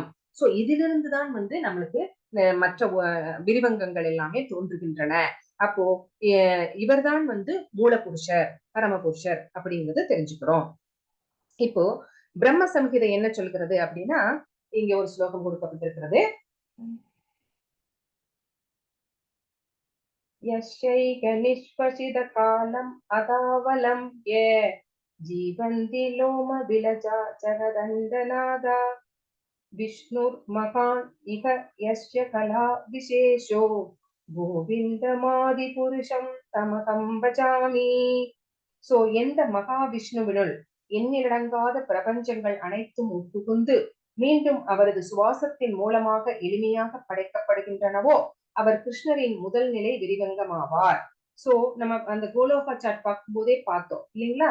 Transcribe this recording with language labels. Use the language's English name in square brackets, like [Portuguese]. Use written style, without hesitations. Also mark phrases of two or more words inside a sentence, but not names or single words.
[Tamil] சோ இதிலிருந்து தான் வந்து நம்மளுக்கு மற்ற விரிவங்கங்கள் எல்லாமே தோன்றுகின்றன. அப்போ இவர்தான் வந்து மூலபுருஷர், பரமபுருஷர் அப்படிங்கறத தெரிஞ்சுக்கிறோம். இப்போ பிரம்ம சம்ஹிதை என்ன சொல்கிறது அப்படின்னா இங்க ஒரு ஸ்லோகம் கொடுக்கப்பட்டிருக்கிறது. [Sanskrit] यश्चैक निष्पशित कालम् अदावलं ये जीवन्ति लोमविलजा जगदण्डनादा विष्णुर्महान् इह यस्य कला विशेषो गोविन्दमादिपुरुषं तमहं भजामि. [Tamil] சோ எந்த மகாவிஷ்ணுவினுள் எண்ணிலடங்காத பிரபஞ்சங்கள் அனைத்தும் உட்புகுந்து மீண்டும் அவரது சுவாசத்தின் மூலமாக எளிமையாக படைக்கப்படுகின்றனவோ அவர் கிருஷ்ணரின் முதல் நிலை விரிவங்கமாவார். சோ நம்ம அந்த கோலோகா சாட் பார்க்கும் போதே பார்த்தோம் இல்லைங்களா?